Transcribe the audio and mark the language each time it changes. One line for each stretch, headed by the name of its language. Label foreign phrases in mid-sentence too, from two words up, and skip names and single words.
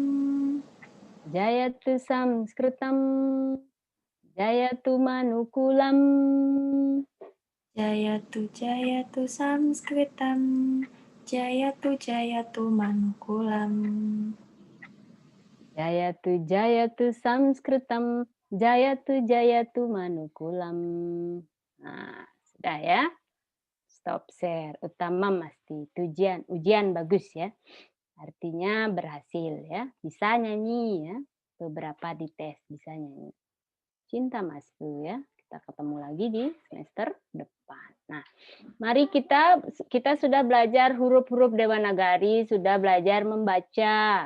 Sanskrit: Jayatu samskritam jayatu manukulam. Jayatu samskritam jayatu manukulam. Jayatu samskritam jayatu manukulam.
Indonesian: Nah, sudah ya.
English: Stop share.
Sanskrit: Utama masti.
Indonesian: Ujian bagus ya. Artinya berhasil ya. Bisa nyanyi ya. Beberapa di tes bisa nyanyi. Cinta Masku ya. Kita ketemu lagi di semester depan. Nah, mari kita sudah belajar huruf-huruf Dewanagari, sudah belajar membaca.